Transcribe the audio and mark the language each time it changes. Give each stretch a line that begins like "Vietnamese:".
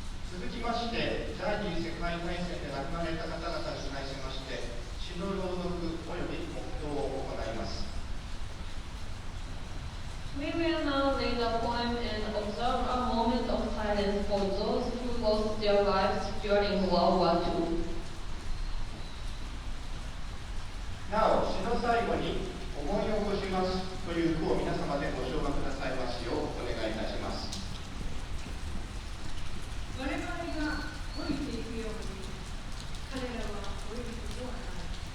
Japanese: 続きまして、第二次世界大戦で亡くなられた方々に対しまして、詩の朗読および黙祷を行います。
English: We will now read a poem and observe a moment of silence for those who lost their lives during World War II.
Japanese: なお、詩の最後に思い起こしますという句を皆様でご唱和くださいますようお願いいたします。我々が老いていくように彼らは老いることはない。